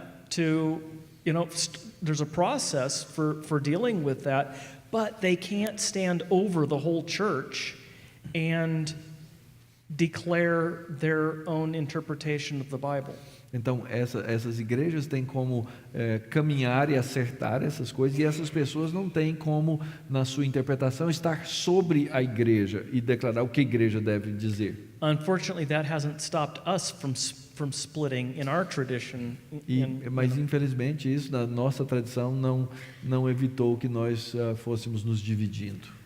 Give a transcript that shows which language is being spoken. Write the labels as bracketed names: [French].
[English] to, there's a process for dealing with that, but they can't stand over the whole church and declare their own interpretation of the Bible. [Portuguese] Então essas igrejas têm como caminhar e acertar essas coisas, e essas pessoas não têm como, na sua interpretação, estar sobre a igreja e declarar o que a igreja deve dizer. [English] Unfortunately, that hasn't stopped us from splitting in our tradition. [Portuguese] Mas infelizmente isso na nossa tradição não evitou que nós fôssemos nos dividindo.